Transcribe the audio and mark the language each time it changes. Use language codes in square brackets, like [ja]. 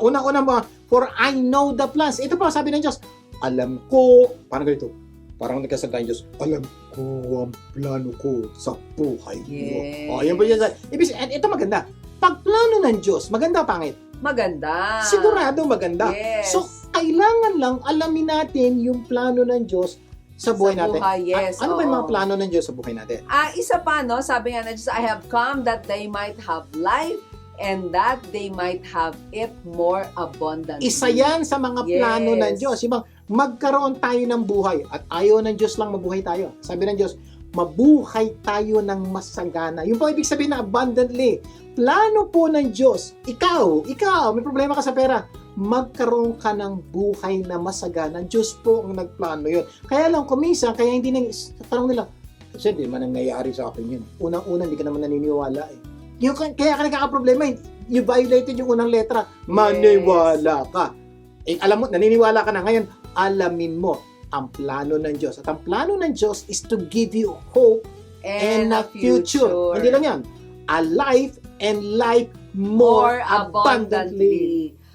[tl] Una-una mo, [en] for I know the plans. [tl] Ito pa, sabi ng Diyos, alam ko, parang ganito, parang nagkasalita ng Diyos, alam ko ang plano ko sa buhay mo. [en] Yes. [tl] O, yan po yun. Ito maganda. Pag plano ng Diyos, maganda o pangit? Maganda. Sigurado maganda. [en] Yes. [tl] So, kailangan lang alamin natin yung plano ng Diyos sa buhay natin. [en] Yes. [tl] Ano ba yung oo. mga plano ng Diyos sa buhay natin? Isa pa, no? Sabi nga na Diyos, [en] I have come that they might have life and that they might have it more abundantly. [tl] Isa yan sa mga [en] Yes. [tl] plano ng Diyos. Yung magkaroon tayo ng buhay at ayaw ng Diyos lang mabuhay tayo. Sabi ng Diyos, mabuhay tayo ng masagana. Yung po ibig sabihin na abundantly. Plano po ng Diyos, ikaw, may problema ka sa pera, magkaroon ka ng buhay na masagana. Diyos po ang nagplano yun. Kaya lang, kumisa, kaya hindi tanong nila, kasi hindi man nangyayari sa akin yun. Unang-una, hindi ka naman naniniwala eh. Kaya ka nagkakaproblema eh. [en] You violated [tl] yung unang letra. Maniwala ka. Eh, alam mo, naniniwala ka na ngayon, alamin mo ang plano ng Diyos. At ang plano ng Diyos [en] is to give you hope and a future. [tl] Hindi lang yan. [en] A life and life more abundantly.